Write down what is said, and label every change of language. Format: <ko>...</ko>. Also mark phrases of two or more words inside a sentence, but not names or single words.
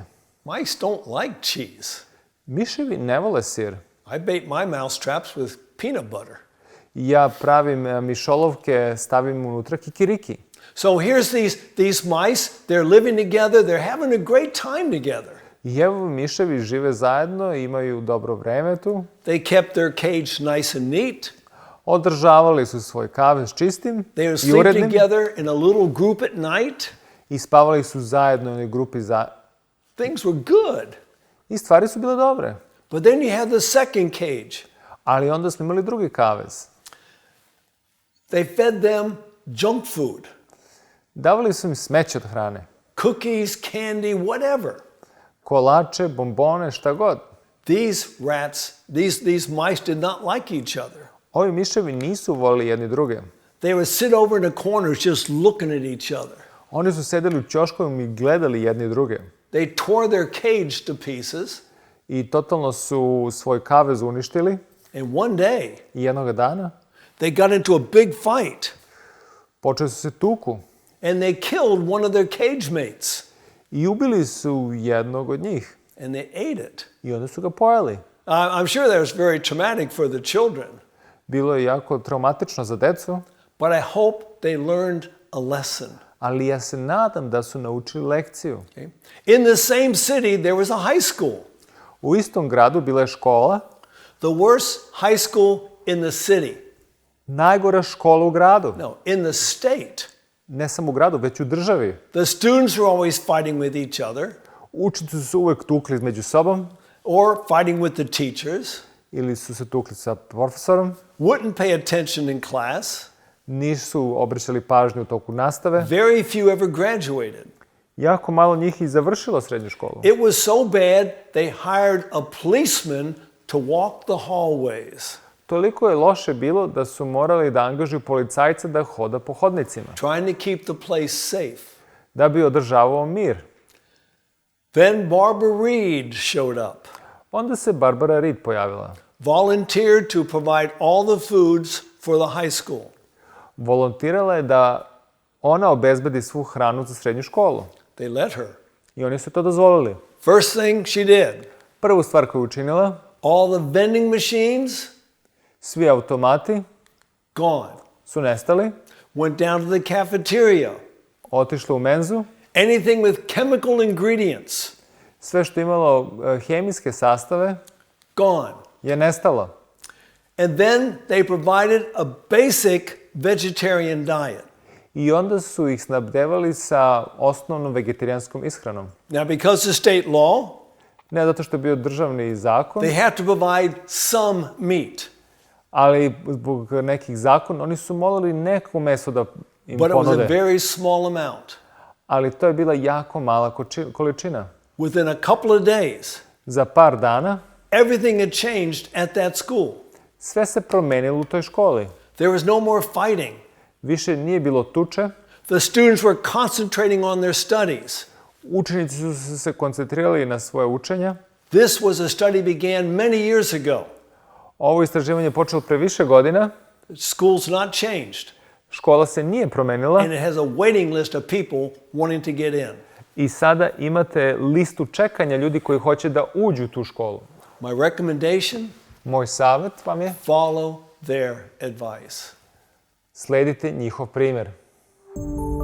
<en>Mice don't like cheese.</en> <sr>Miševi ne vole sir.</sr> <en>I bait my mouse traps with peanut butter.</en> <sr>Ja pravim mišolovke, stavim unutra kikiriki.</sr> <en>So here's these mice, they're living together, they're having a great time together.</en> <sr>I evo miševi žive zajedno, imaju dobro vreme tu.</sr> <en>They kept their cage nice and neat.</en> <sr>Održavali su svoj kavez čistim</sr> <en>They would</en> <sr>i</sr> <en>sleep</en> <sr>urednim.</sr> <en>together in a little group at night.</en> <sr>I spavali su zajedno u onoj grupi</sr> <en>Things were good.</en> <sr>I stvari su bile dobre.</sr> <en>But then you have the second cage.</en> <sr>Ali onda smo imali drugi kavez.</sr> <en>They fed them junk food.</en> <sr>Davali su im smeće od hrane.</sr> <en>Cookies, candy, whatever.</en> <sr>Kolače, bombone, šta god.</sr> <en>These rats, these mice did not like each other.</en> <sr>Ovi miševi nisu volili jedni druge.</sr> <en>They would sit over in the corners just looking at each other.</en> <sr>Oni su sedeli u ćoškovima i gledali jedni druge.</sr> <en>They tore their cage to pieces.</en> <sr>I totalno su svoj kavez uništili.</sr> <en>And one day,</en> <sr>I jednog dana</sr> <en>they got into a big fight.</en> <sr>počeli su se tuku.</sr> <en>And they killed one of their cage mates.</en> <sr>I ubili su jednog od njih.</sr> <en>And they ate it.</en> <sr>I onda su ga pojeli.</sr> <en>I'm sure that was very traumatic for the children.</en> <sr>Bilo je jako traumatično za decu.</sr> <en>But I hope they learned a lesson.</en> <sr>Ali ja se nadam da su naučili lekciju.</sr> <en>Okay? In the same city, there was a high school.</en> <sr>U istom gradu bila je škola.</sr> <en>The worst high school in the city.</en> <sr>Najgora škola u gradu.</sr> <en>No, in the state.</en> <sr>Ne samo u gradu, već u državi.</sr> <en>The students were always fighting with each other.</en> <sr>Učenici su se uvek tukli među sobom.</sr> <en>Or fighting with the teachers.</en> <sr>Ili su se tukli sa profesorom.</sr> <en>Wouldn't pay attention in class.</en> <sr>Nisu obraćali pažnju u toku nastave.</sr> <en>Very few ever graduated.</en> <sr>Jako malo njih i završilo srednju školu.</sr> <en>It was so bad, they hired a policeman to walk the hallways.</en> <sr>Toliko je loše bilo da su morali da angažuju policajca da hoda po hodnicima.</sr> <en>Trying to keep the place safe.</en> <sr>Da bi održavao mir.</sr> <en>Then Barbara Reed showed up.</en> <sr>Onda se Barbara Reed pojavila.</sr> <en>Volunteered to provide all the foods for the high school.</en> <sr>Volontirala je da ona obezbedi svu hranu za srednju školu.</sr> <en>They let her.</en> <sr>I oni su to dozvolili.</sr> <en>First thing she did,</en> <sr>Prvu stvar koju je učinila,</sr> <en>all the vending machines,</en> <sr>svi automati</sr> <en>gone.</en> <sr>su nestali,</sr> <en>Went down to the cafeteria.</en> <sr>otišli u menzu,</sr> <en>Anything with chemical ingredients,</en> <sr>sve što je imalo hemijske sastave</sr> <en>gone.</en> <sr>je nestalo.</sr> <en>And then they provided a basic vegetarian diet.</en> <sr>I onda su ih snabdevali sa osnovnom vegetarijanskom ishranom.</sr> <en>Now, because of state law,</en> <sr>Ne zato što je bio državni zakon,</sr> <en>they have to provide some meat.</en> <sr>ali zbog nekih zakona oni su molili neko meso da im</sr> <en>But it was a</en> <sr>ponude.</sr> <en>very small amount.</en> <sr>Ali to je bila jako mala količina.</sr> <en>Within a couple of days,</en> <sr>Za par dana</sr> <en>everything had changed at that school.</en> <sr>sve se promenilo u toj školi.</sr> <en>There was no more fighting.</en> <sr>Više nije bilo tuče.</sr> <en>The students were concentrating on their studies.</en> <sr>Učenici su se koncentrirali na svoje učenja.</sr> <en>This was a study began many years ago.</en> <sr>Ovo istraživanje je počelo pre više godina.</sr> <en>School's not changed.</en> <sr>Škola se nije promenila</sr> <en>And it has a waiting list of people wanting to get in.</en> <sr>i sada imate listu čekanja ljudi koji hoće da uđu u tu školu.</sr> <en>My recommendation,</en> <sr>Moj savjet vam je</sr> <en>follow their advice.</en> <sr>sledite njihov primjer.</sr>